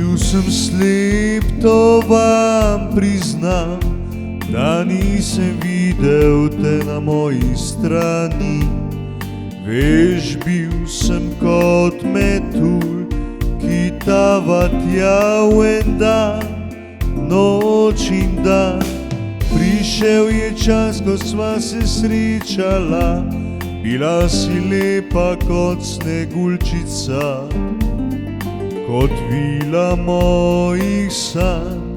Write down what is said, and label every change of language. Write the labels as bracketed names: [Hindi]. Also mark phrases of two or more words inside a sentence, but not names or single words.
[Croatian] sam slijep, to vam priznam, da nisam video te na moji strani. [Slovenian] Veš, bil sem kot metulj, ki tava tja en dan, noč in dan. Prišel je čas, ko sva se srečala, bila si lepa kot sneguljčica, kot vila mojih sanj.